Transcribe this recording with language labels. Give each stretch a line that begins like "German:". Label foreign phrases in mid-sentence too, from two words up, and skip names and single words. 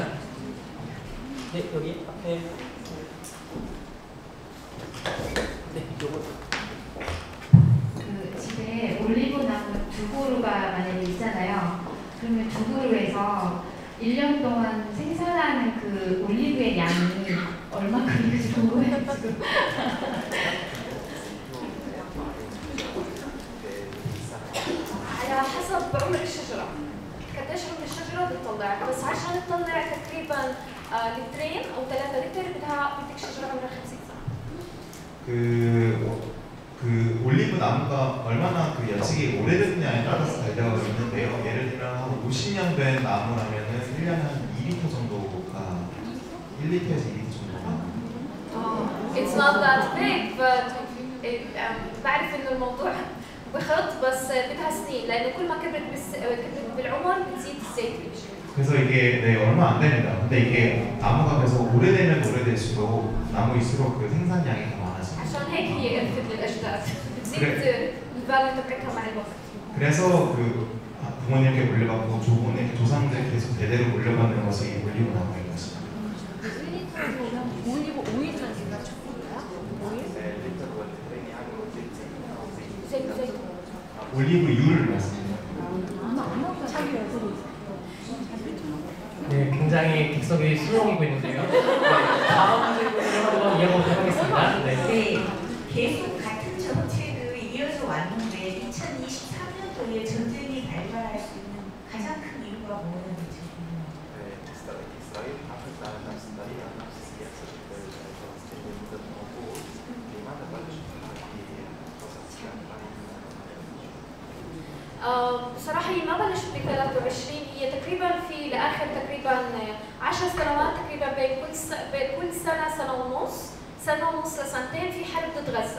Korean: 네, 여기 앞에. 네, 요거. 그 집에 올리브 나무 두 그루가 만약에 있잖아요. 그러면 두 그루에서 1년 동안 생산하는 그 올리브의 양이 얼마큼인지 궁금해가지고.
Arabic: على حسب عمر الشجرة قديش عمر الشجرة بتطلع بس عشان تطلع تقريبا لترين أو 3 لتر بدك شجرة عمرها 50 سنة.
Korean: 그 올리브 나무가 얼마나 그 연식이 오래됐냐에 따라서 달려가 있는데요. 예를 들면 한 50년 된 나무라면은 1년에 한 2리터 정도가 1리터에서 2리터 정도가.
English: It's not that big but
Arabic: بعرف إنه الموضوع بخط بس بدها سنين لأنه كل ما كبرت بالعمر بتزيد الزيت اللي بيجي.
Korean: 그래서 이게 و얼마 안 됩니다. 근데 이게 나무가 그래서 오래되면 오래될수록 나무일수록 그 생산량이 더 많아집니다.
Arabic: عشان هيك هي إرث للأجداد بتزيد الفاليو تبعتها مع الوقت.
Korean: 그래서 그 부모님께 물려받고 조상들 계속 대대로 물려받는 것이 올리브 나무인 것입니다. 올리브 오일이라는 게 좋을까요? 오일? 올리브 유를 말씀드립니다. 네, 굉장히 객석이 수용이고 있는데요. 네, 다음 질문을 한번 이어보도록 하겠습니다. 네. 네, 계속 같은 정책을 이어서 왔는데 2023년도에 전쟁이 발발할 수 있는 가장 큰 이유가 뭐였는지
Arabic: بصراحة هي ما بلشت ب 23 هي تقريبا في لآخر تقريبا 10 سنوات تقريبا بين كل سنة سنة ونص لسنتين في حرب ضد غزة.